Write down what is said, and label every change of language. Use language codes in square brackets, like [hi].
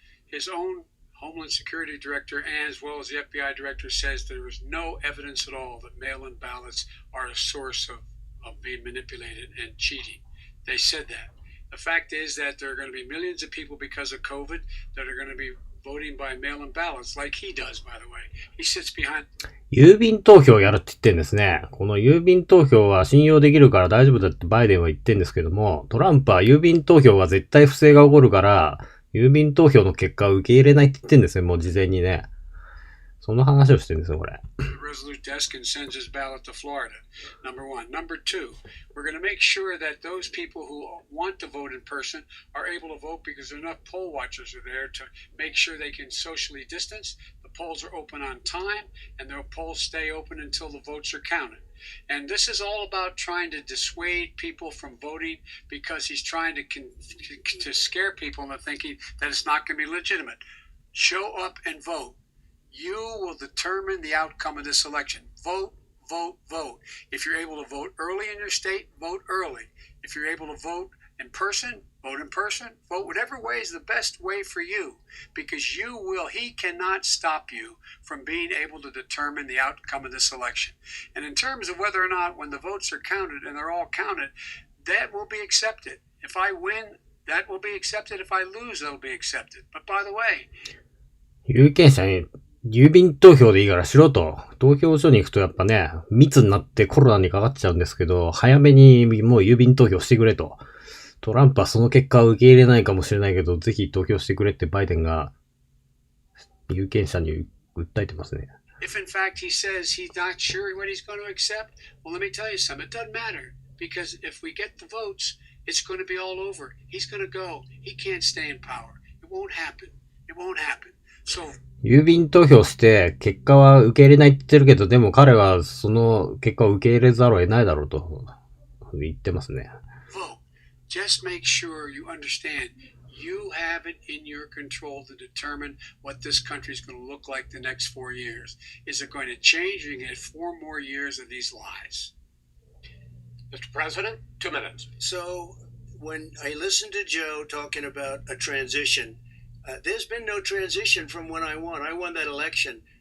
[en] His own Homeland Security Director, and as well as the FBI Director, says there is no evidence at all that mail-in ballots are a source of being manipulated and cheating. They said that. The fact is that there are going to be millions of people because of COVID that are going to be voting by mail-in ballots, like he does, by the way. He sits behind. [ja] 郵便投票をやるって言ってんですね。この郵便投票は信用できるから大丈夫だってバイデンは言ってんですけども、トランプは郵便投票は絶対不正が起こるから、郵便投票の結果を受け入れないって言ってんですよ、もう事前にね。その話をしてるんですよ、これ。 [en] Resolute desk and sends his ballot to Florida. Number one. Number two, we're going to make sure that those people who want to vote in person are able to vote because enough poll watchers are there to make sure they can socially distance. The polls are open on time, and the polls stay open until the votes are counted. And this is all about trying to dissuade people from voting because he's trying to scare people into thinking that it's not going to be legitimate. show up and vote. You will determine the outcome of this election. Vote, vote, vote. If you're able to vote early in your state, vote early. If you're able to vote in person, vote in person. Vote whatever way is the best way for you, because he cannot stop you from being able to determine the outcome of this election. And in terms of whether or not when the votes are counted and they're all counted, that will be accepted. If I win, that will be accepted. If I lose, that'll be accepted. But by the way, [ja] 有権者に郵便投票でいいからしろと。投票所に行くとやっぱね、密になってコロナにかかっちゃうんですけど、早めにもう郵便投票してくれと。トランプはその結果を受け入れないかもしれないけど、ぜひ投票してくれってバイデンが有権者に訴えてますね。 [en] if in fact he says he's not sure what he's going to accept, well, let me tell you something. It doesn't matter, because if we get the votes, it's going to be all over. He's going to go. He can't stay in power. It won't happen. It won't happen. So, [ja] 郵便投票して結果は受け入れないって言ってるけど、でも彼はその結果を受け入れざるを得ないだろうと言ってますね。 [en] vote. Just make sure you understand you have it in your control to determine what this country is going to look like the next 4 years. Is it going to change? You're going to get 4 more years of these lies. Mr. President, 2 minutes. So when I listened to Joe talking about a transition, there's been no transition from when I won. I won that election.